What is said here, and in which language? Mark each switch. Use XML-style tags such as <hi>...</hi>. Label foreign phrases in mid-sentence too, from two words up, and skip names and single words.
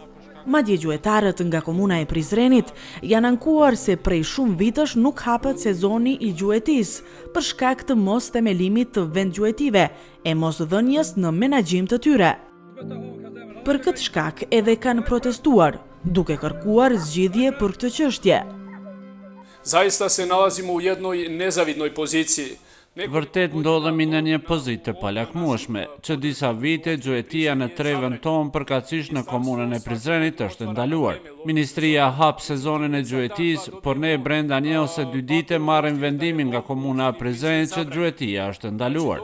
<sq>Madje gjuetarët nga komuna e Prizrenit janë ankuar se prej shumë vitesh nuk hapet sezoni i gjuetisë për shkak të mos themelimit të vendgjuetive e mos dhënies në menaxhim të tyre. Për këtë shkak edhe kanë protestuar, duke kërkuar zgjidhje për këtë çështje.</sq> <sr>Zaista se nalazimo u jednoj nezavidnoj poziciji.</sr> <sq>Vërtet ndodhemi në një pozitë të palakmueshme, që disa vite gjuetia në trevën tonë përkatësisht në komunën e Prizrenit është ndaluar. Ministria hap sezonin e gjuetisë, por ne brenda 1 ose 2 dite marrim vendimin nga komuna e Prizrenit që gjuetia është ndaluar.</sq>